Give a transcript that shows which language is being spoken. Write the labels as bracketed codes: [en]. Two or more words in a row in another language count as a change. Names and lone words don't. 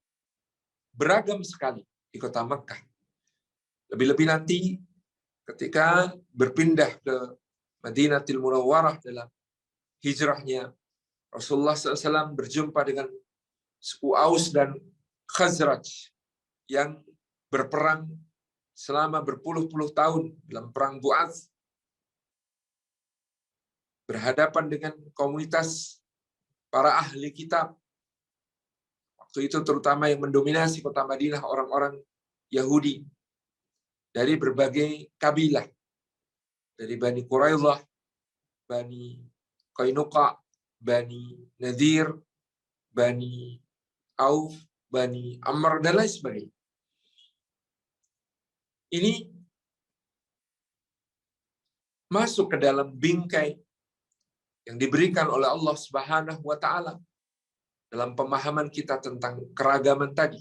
[id] Beragam sekali di kota Makkah. Lebih-lebih nanti ketika berpindah ke Madinatul Munawwarah dalam hijrahnya Rasulullah SAW berjumpa dengan suku Aus dan Khazraj yang berperang selama berpuluh-puluh tahun dalam perang Bu'ats, berhadapan dengan komunitas para ahli kitab. Waktu itu terutama yang mendominasi kota Madinah orang-orang Yahudi dari berbagai kabilah. Dari Bani Quraidah, Bani Qainuqa, Bani Nadir, Bani Auf, Bani Ammar, dan lain sebagainya. Ini masuk ke dalam bingkai yang diberikan oleh [ar] الله سبحانه وتعالى [id] dalam pemahaman kita tentang keragaman tadi.